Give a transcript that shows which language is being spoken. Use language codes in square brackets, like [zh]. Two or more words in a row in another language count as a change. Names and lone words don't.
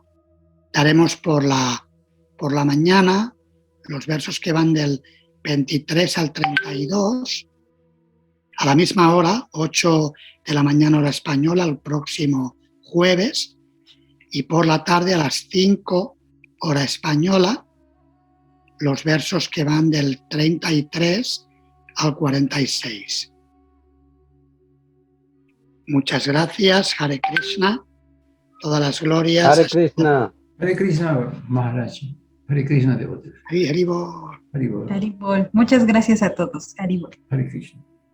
[es] Daremos por la mañana los versos que van del 23 al 32, a la misma hora, 8 de la mañana hora española, el próximo jueves, y por la tarde a las 5 hora española, los versos que van del 33 al 46. Muchas gracias, Hare Krishna, todas las glorias. Hare Krishna. Hare Krishna, Maharaj. Hare Krishna, devotos. Hari Bol. Hare Bol. Haribol. Muchas gracias a todos. Haribol. Hare Krishna.